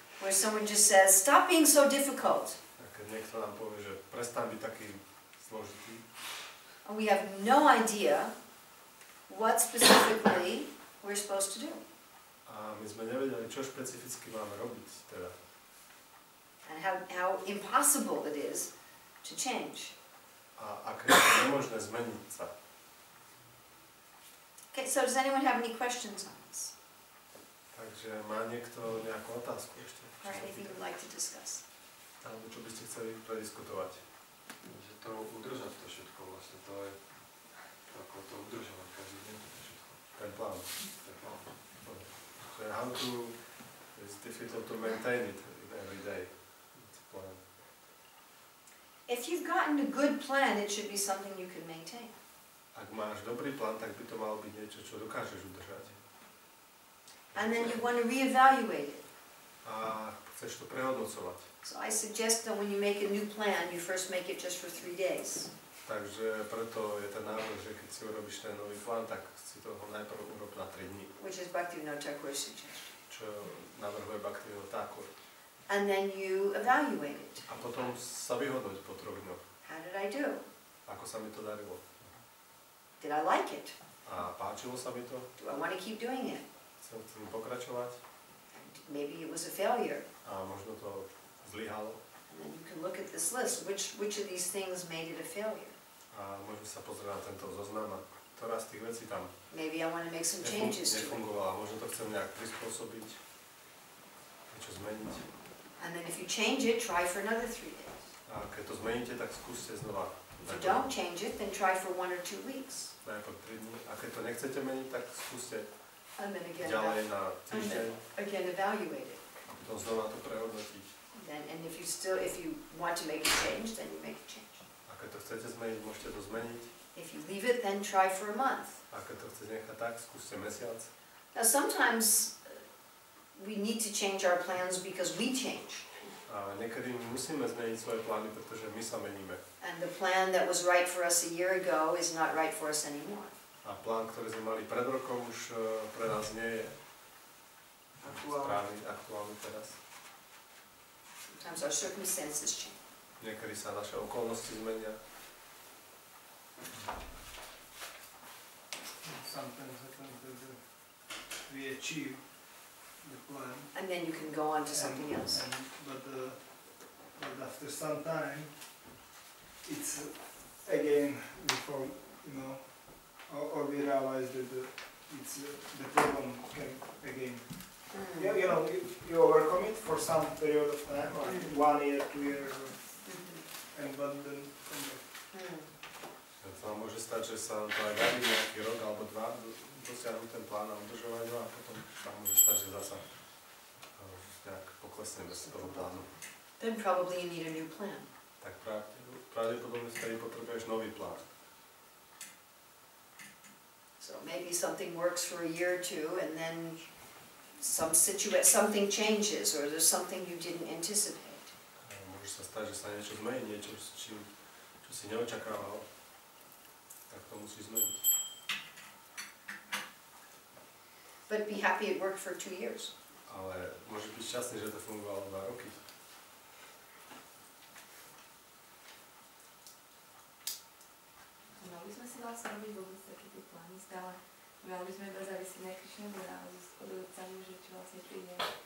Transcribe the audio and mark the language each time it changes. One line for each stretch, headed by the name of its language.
English: Where someone just says, stop being so difficult.
Slovak: A keď niekto nám povie, že prestaň byť taký zložitý,
English: And we have no idea what specifically we're supposed to do.
Slovak: a my sme nevedeli, čo špecificky máme robiť teda.
English: And how impossible it is to change.
Slovak: A aké je nemožné zmeniť sa.
English: Okay, so does anyone have any questions on this?
Slovak: Takže má niekto nejakú otázku ešte?
English: Or anything you'd like to discuss?
Slovak: Alebo čo by ste chceli prediskutovať? Že to udržať to všetko vlastne, to je ako to udržovať každý deň to všetko. Ten plán. Ten plán. Že
English: how to, it's difficult to maintain it every day. It's a plan. If you've gotten a good plan, it should be something you can maintain.
Slovak: Ak máš dobrý plán, tak by to malo byť niečo, čo dokážeš udržať.
English: And then you want to reevaluate it.
Slovak: A chceš to prehodnocovať.
English: So I suggest that when you make a new plan, you first make it just for 3 days.
Slovak: Takže preto je ten návrh, že keď si urobíš ten nový plán, tak si toho najprv urob na 3 dní.
English: Which is Bhaktivinoda Thakur's suggestion.
Slovak: Čo navrhuje Bhaktivinoda Thakur.
English: And then you evaluate it.
Slovak: A potom sa vyhodnoť po 3 dňoch.
English: How did I do?
Slovak: Ako sa mi to darilo.
English: Did I like it?
Slovak: A páčilo sa mi to.
English: Do I want to keep doing it?
Slovak: Chcem pokračovať.
English: And maybe it was a failure.
Slovak: A možno to zlyhalo.
English: And then you can look at this list. Which of these things made it a failure?
Slovak: A môžem sa pozrieť na tento zoznam a ktorá z tých vecí tam
English: Maybe I want to make some changes to it.
Slovak: nefungovala. Možno to chcem nejak prispôsobiť, niečo zmeniť.
English: And then if you change it, try for another 3 days.
Slovak: A keď to zmeníte, tak skúste znova.
English: If you don't change it, then try for 1 or 2 weeks.
Slovak: Najprv 3 dní. A keď to nechcete meniť, tak skúste
English: And then again,
Slovak: ďalej na týždeň
English: evaluate it.
Slovak: a potom znova to prehodnotiť.
English: And if you want to make a change, then you make a change.
Slovak: A keď to chcete zmeniť, môžete to zmeniť.
English: If you leave it, then try for a month.
Slovak: A keď to chcete nechať tak, skúste mesiac.
English: Now sometimes we need to change our plans because we change.
Slovak: A niekedy my musíme zmeniť svoje plány, pretože my sa meníme.
English: And the plan that was right for us a year ago is not right for us anymore.
Slovak: A plán, ktorý sme mali pred rokom, už pre nás nie je správny, aktuálny teraz.
English: Sometimes our circumstances change.
Slovak: Niekedy sa naše okolnosti zmenia.
English: Sometimes happens that we achieve the plan. And then you can go on to something else. But after some time, it's again before, you know, or we realize that the problem came again. Yeah, you know, you overcome it for some period of time, like 1 year, 2 years, and but then come back.
Slovak: To vám môže stať, že sa to aj darí nejaký rok alebo 2 dosiahnuť ten plán a udržovať ho a potom sa môže stať, že zasa nejak poklesneme z toho plánu.
English: Then probably you need a new plan.
Slovak: Tak pravdepodobne vtedy potrebuješ nový plán.
English: So maybe something works for a year or 2 and then something changes or there's something you didn't anticipate.
Slovak: Môže sa stať, že sa niečo zmení, niečo, čo si neočakával. Tak to musí zmeniť. But be happy it worked for 2 years. Ale môže byť šťastný, že to fungovalo 2 roky. Mali by sme si vlastne robiť vôbec také tie plány stále. Mali by sme iba závisieť na Krišne a od otcami, že čo vlastne príde.